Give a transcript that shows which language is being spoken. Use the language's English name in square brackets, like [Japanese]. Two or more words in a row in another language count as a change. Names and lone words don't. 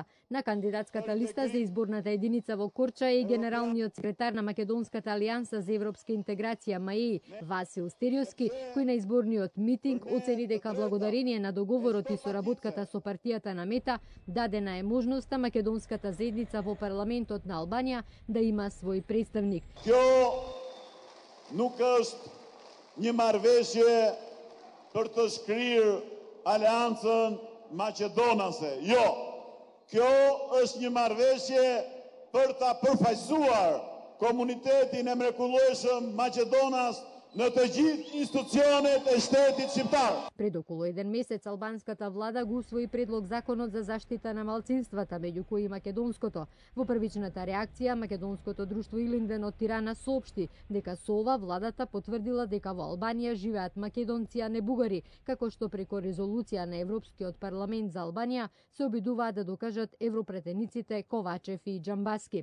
[Macedonian] На кандидатската листа за изборната единица во Корча е генералниот секретар на Македонската алијанса за европска интеграција МАЕИ Васил Стериовски, кој на изборниот митинг оцени дека благодарение на договорот и соработката со партијата на Мета дадена е можноста македонската заедница во парламентот на Албанија да има свој представник. [Albanian] Kjo nuk është një marrëveshje për të shkrirë aleancën maqedonase. Jo. Kjo është një marrëveshje për ta përfaqësuar komunitetin e mrekullueshëm Maqedonas në të gjithë institucionet e shtetit shqiptar. [Macedonian] Пред околу еден месец албанската влада го усвои предлог законот за заштита на малцинствата, меѓу кои и македонското. Во првичната реакција, македонското друштво Илинден од Тирана соопшти дека со ова владата потврдила дека во Албанија живеат македонци, а не бугари, како што преку резолуција на Европскиот парламент за Албанија се обидуваат да докажат европретениците Ковачев и Џамбаски.